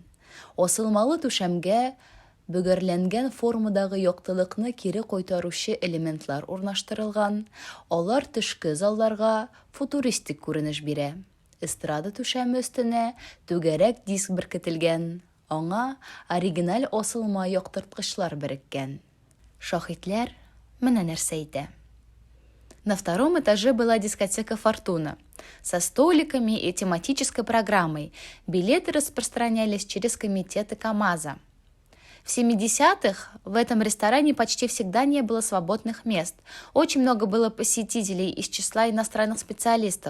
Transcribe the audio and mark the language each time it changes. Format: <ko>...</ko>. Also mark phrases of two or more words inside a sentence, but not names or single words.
<tt>Асылмалы түшәмгә бөгәрләнгән формадагы яктылыкны кире кайтаручы элементлар урнаштырылган. Алар төшке залларга футуристик күренеш бирә. Эстрада түшәме өстенә түгәрәк диск беркетелгән. Аңа оригиналь асылма яктырткычлар береккән. Шаһитләр менә нәрсә әйтә.</tt> <ru>На 2-м этаже была дискотека «Фортуна» со столиками и тематической программой. Билеты распространялись через комитеты КамАЗа. В 70-х в этом ресторане почти всегда не было свободных мест. Очень много было посетителей из числа иностранных специалистов.</ru>